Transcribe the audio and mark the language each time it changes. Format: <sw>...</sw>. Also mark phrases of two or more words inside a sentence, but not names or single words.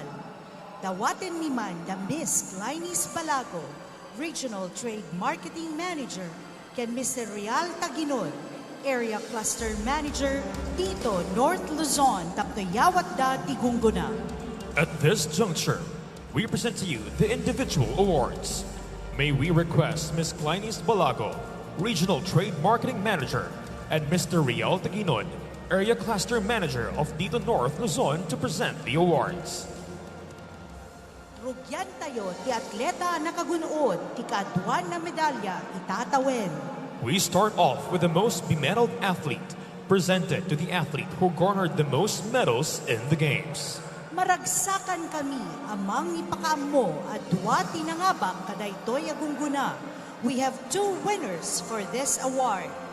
<ilo>Dawaten ni man da Miss Glynis Balago,</ilo> <en>Regional Trade Marketing Manager, ken Mr.</en> <ilo>Real Taginon,</ilo> <en>Area Cluster Manager,</en> <ilo>dito North Luzon, taptoyawat da tigungguna.</ilo> <en>At this juncture, we present to you the individual awards. May we request Ms. Glynis Balago, Regional Trade Marketing Manager, and Mr. Real Taginon, Area Cluster Manager of Dito North Luzon, to present the awards.</en> <ilo>Rugyan tayo ti atleta nakagunood ti kaadwan na medalya itatawen.</ilo> <en>We start off with the most be-medaled athlete, presented to the athlete who garnered the most medals in the games.</en> <ilo>Maragsakan kami amang ipakaammo at duwa tinangabak kadaytoy agungguna.</ilo> <en>We have two winners for this award.</en>